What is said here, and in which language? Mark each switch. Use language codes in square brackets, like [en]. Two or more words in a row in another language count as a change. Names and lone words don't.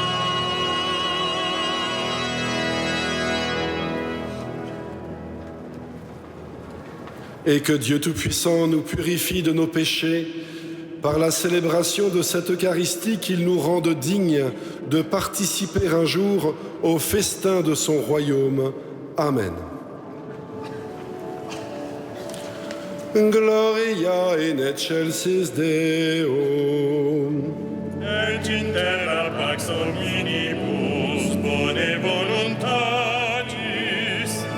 [fr] Et que Dieu Tout-Puissant nous purifie de nos péchés par la célébration de cette Eucharistie, qu'il nous rende dignes de participer un jour au festin de son royaume. [la] Amen. Gloria in excelsis Deo. Et in terra pax omnibus bone voluntatis.